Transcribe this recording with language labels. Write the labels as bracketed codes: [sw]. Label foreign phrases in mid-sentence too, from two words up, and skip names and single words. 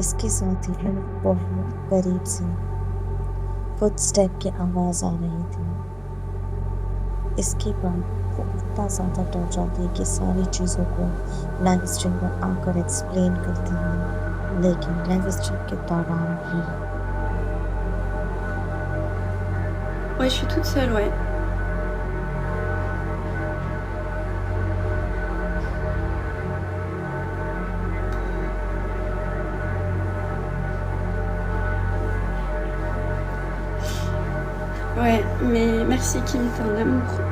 [hi] इसके साथ ही वो बहुत करीब से फुटस्टेप की आवाज़ आ रही थी। इसके बाद वो इतना ज़्यादा डर जाती है कि सारी चीज़ों को [en] live stream [hi] पर आकर एक्सप्लेन करती है, लेकिन [en] live stream [hi] के दौरान ही [fr] Ouais, je suis toute seule, ouais. Ouais, mais merci Kim, t'es un amour.